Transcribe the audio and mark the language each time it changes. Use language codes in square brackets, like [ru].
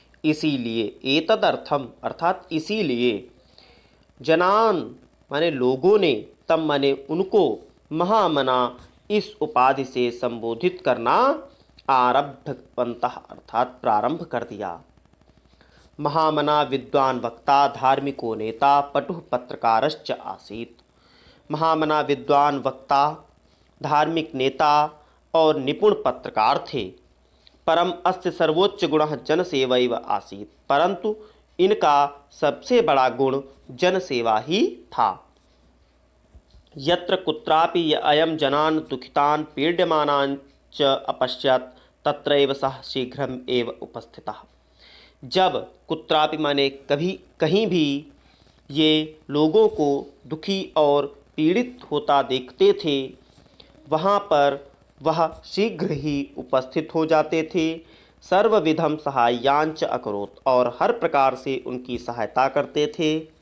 [hi] इसीलिए [sa] एतदर्थम [hi] अर्थात इसीलिए जनान माने लोगों ने, तम माने उनको, महामना इस उपाधि से संबोधित करना [sa] आरब्धवन्तः [hi] अर्थात प्रारंभ कर दिया। [sa] महामना विद्वान वक्ता धार्मिको नेता पटुः पत्रकारश्च आसीत्। [hi] महामना विद्वान वक्ता, धार्मिक नेता और निपुण पत्रकार थे। [sa] परम अस्य सर्वोच्च गुणः जनसेवैव आसीत्। [hi] परंतु इनका सबसे बड़ा गुण जनसेवा ही था। [sa] यत्र कुत्रापि अयम जनान् दुखितान् पीड्यमानान् च अपश्यत् तत्रैव सः शीघ्रम एव उपस्थितः। [hi] जब कुत्रापि माने कभी कहीं भी ये लोगों को दुखी और पीड़ित होता देखते थे, वहाँ पर वह शीघ्र ही उपस्थित हो जाते थे। [sa] सर्वविधम सहायांच अकरोत् [hi] और हर प्रकार से उनकी सहायता करते थे।